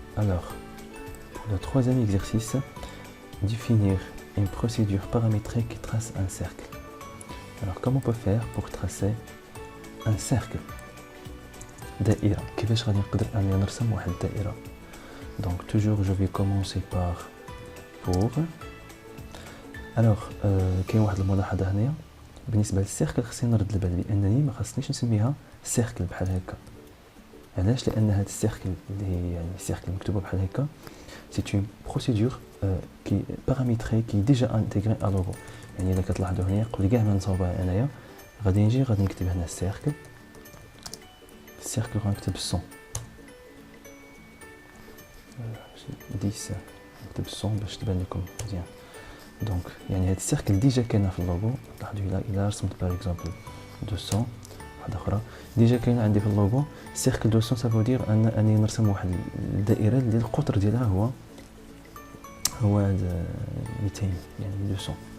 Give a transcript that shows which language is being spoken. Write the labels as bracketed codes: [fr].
[fr] Alors, pour le troisième exercice, définir une procédure paramétrée qui trace un cercle. Alors comment on peut faire pour tracer un cercle? [ar] دائرة. كيفاش غادي نقدر أني نرسم واحد الدائرة؟ [fr] Donc toujours je vais commencer par pour. [ar] Alors كاين واحد الملاحظة هنايا بالنسبة للسيركل خصني نرد البال بأنني ما خصنيش نسميها سيركل بحال هكا. علاش؟ لأن هاد السيركل اللي هي يعني سيركل مكتوبة بحال هكا [fr] c'est une procédure qui est paramétrée qui est déjà intégrée à logo. [ar] يعني إذا كتلاحظوا هنا قبل كاع ما نصاوبها أنايا غادي نجي غادي نكتب هنا السيركل غنكتب 100 10 نكتب 100 باش تبان لكم مزيان. دونك يعني هاد السيركل ديجا كاينه في اللوغو. لاحظوا إلا رسمت باغ اكزومبل 200 واحده اخرى ديجا كاينه عندي في اللوغو سيركل 200 سافو دير اني نرسم واحد الدائره اللي القطر ديالها هو 200 يعني 200.